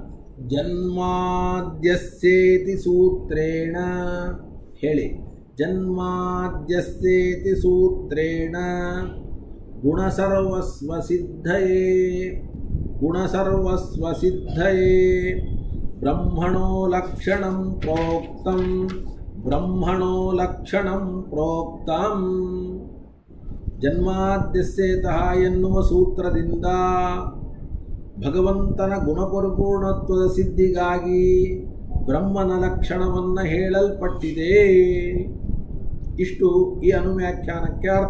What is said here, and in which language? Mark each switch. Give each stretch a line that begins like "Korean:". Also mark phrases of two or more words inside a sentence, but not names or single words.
Sanskrit: ಜನ್ಮಾದ್ಯಸ್ಯೇತಿ ಸೂತ್ರೇಣ, ಹೇಳಿ, ಜನ್ಮಾದ್ಯಸ್ಯೇತಿ ಸೂತ್ರೇಣ ಗುಣಸರ್ವಸ್ವಸಿದ್ಧಯೇ, ಗುಣಸರ್ವಸ್ವಸಿದ್ಧಯೇ ಬ್ರಹ್ಮಣೋ ಲಕ್ಷಣಂ ಪ್ರೋಕ್ತಂ, ಬ್ರಹ್ಮಣೋ ಲಕ್ಷಣಂ ಪ್ರೋಕ್ತಂ.
Kannada: ಜನ್ಮಾದ್ಯಸ್ಯೇತಃ ಎನ್ನುವ ಸೂತ್ರದಿಂದ ಭಗವಂತನ ಗುಣಪರಿಪೂರ್ಣತ್ವದ ಸಿದ್ಧಿಗಾಗಿ ಬ್ರಹ್ಮನ ಲಕ್ಷಣವನ್ನು ಹೇಳಲ್ಪಟ್ಟಿದೆ. ಇಷ್ಟು ಈ ಅನುವ್ಯಾಖ್ಯಾನಕ್ಕೆ ಅರ್ಥ.